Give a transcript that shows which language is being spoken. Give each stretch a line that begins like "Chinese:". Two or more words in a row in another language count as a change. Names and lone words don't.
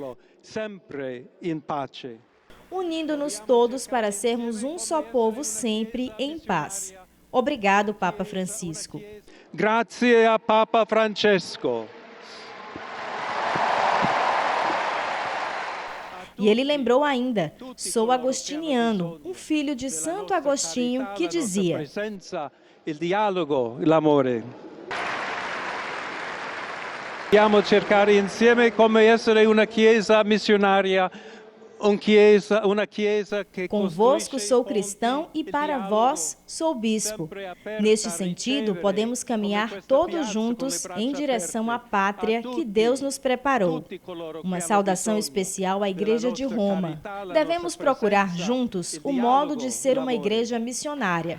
Portuguese: Unindo-nos todos para sermos um só povo sempre em paz. Obrigado, Papa Francisco.
Italian: Grazie a Papa Francesco.
Portuguese: E ele lembrou ainda, sou agostiniano, um filho de Santo Agostinho que dizia:
Italian: il dialogo, l'amore. Dobbiamo cercare insieme come essere una chiesa missionaria, uma chiesa que
Portuguese: convosco sou cristão e para vós sou bispo. Neste sentido, podemos caminhar todos juntos em direção à pátria que Deus nos preparou. Uma saudação especial à Igreja de Roma. Devemos procurar juntos o modo de ser uma igreja missionária.